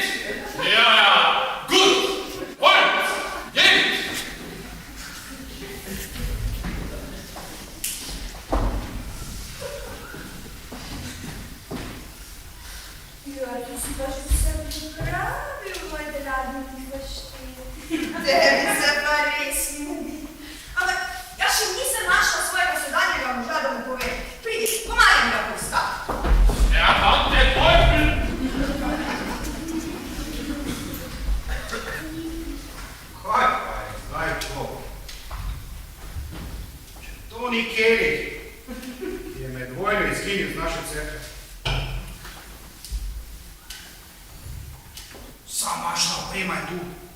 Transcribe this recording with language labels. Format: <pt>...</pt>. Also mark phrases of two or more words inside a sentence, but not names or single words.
<de>Ja, gut, Gold, Geld.</de> <sl>Ja, ti si pa že vse pripravil, moj dragi tihoštin. Tebi se pa res mudi. Ampak jaz še nisem našla svojega sedanjega moža, da mu povem. Pridi, pomagaj mi ga poiskati.</sl> <de>Ja, dann der Teufel.</de> <sl>Kaj pa je zdaj to? Če to ni Kelly, ki je med vojno izginil z naše cerkve. Vsa mašna oprema je tu.</sl>